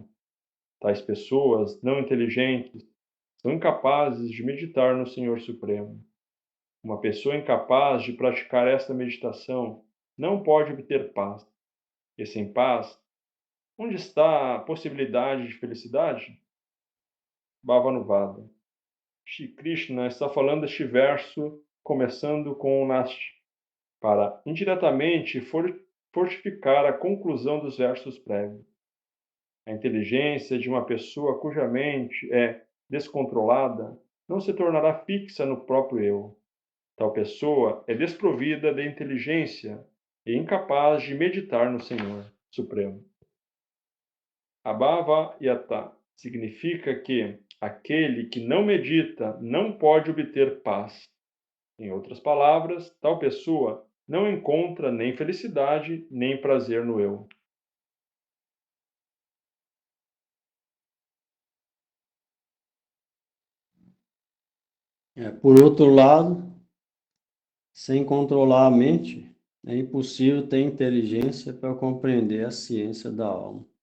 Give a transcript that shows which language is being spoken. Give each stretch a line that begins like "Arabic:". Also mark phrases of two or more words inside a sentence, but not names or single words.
Portuguese: Tais pessoas não inteligentes são incapazes de meditar no Senhor Supremo. Uma pessoa incapaz de praticar esta meditação não pode obter paz. E sem paz, onde está a possibilidade de felicidade? Bhavanuvada. Shri Krishna está falando este verso começando com o Nasti, para indiretamente fortificar a conclusão dos versos prévios. A inteligência de uma pessoa cuja mente é descontrolada não se tornará fixa no próprio eu. Tal pessoa é desprovida de inteligência e incapaz de meditar no Senhor Supremo.
Sanskrit: Abhava yata
Portuguese: significa que aquele que não medita não pode obter paz. Em outras palavras, tal pessoa não encontra nem felicidade nem prazer no eu. Por outro lado, sem controlar a mente, é impossível ter inteligência para compreender a ciência da alma.